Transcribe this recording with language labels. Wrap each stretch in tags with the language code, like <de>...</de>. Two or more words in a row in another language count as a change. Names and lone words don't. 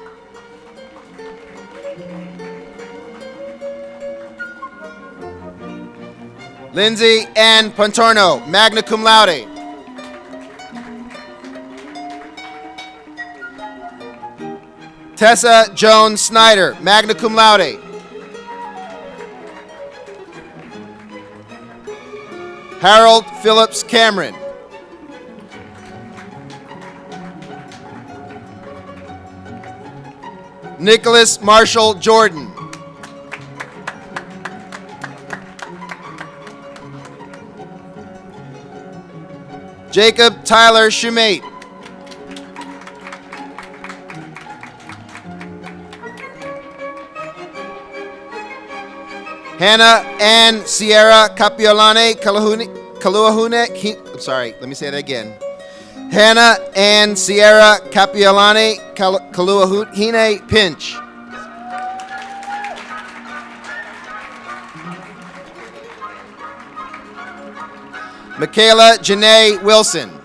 <en>Lindsay Ann Pontorno,</en> <la>magna cum laude.</la> <en>Tessa Joan Snyder,</en> <la>magna cum laude.</la> <en>Harold Phillips Cameron. Nicholas Marshall Jordan. Jacob Tyler Shumate. Hannah Ann Sierra Capiolane Kaluahune. I'm sorry, let me say that again. Hannah Ann Sierra Capiolane Kaluahune Pinch. Michaela Janae Wilson.</en>